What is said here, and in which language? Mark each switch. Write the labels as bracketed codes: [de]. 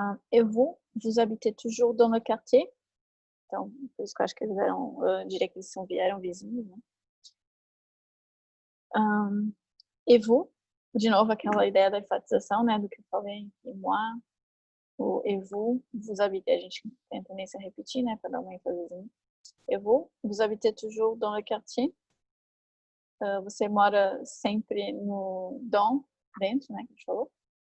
[fr] Et vous habitez toujours dans le quartier? [pt] Então, por isso que eu acho que eles diria que eles vieram vizinhos, né? Et vous? De novo, aquela ideia da enfatização, né? Do que eu falei, et moi, o et vous habitez, a gente tem a tendência a repetir, né? Para dar uma ênfasezinha. [fr] Et vous habitez toujours dans le quartier? [pt] Você mora sempre dentro, né? Que a gente falou.